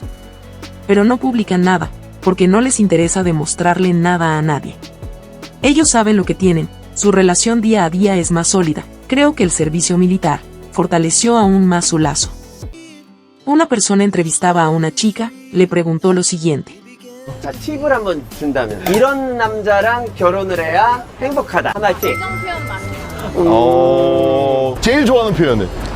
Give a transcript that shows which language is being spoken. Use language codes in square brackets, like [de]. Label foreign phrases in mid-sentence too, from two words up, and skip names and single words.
[es] Pero no publican nada, porque no les interesa demostrarle nada a nadie. Ellos saben lo que tienen, su relación día a día es más sólida. Creo que el servicio militar fortaleció aún más su lazo. Una persona entrevistaba a una chica, le preguntó lo siguiente. [ko] 자, 팁을 한번 준다면 이런 남자랑 결혼을 해야 행복하다. 하나씩. 제일 좋아하는 표현은?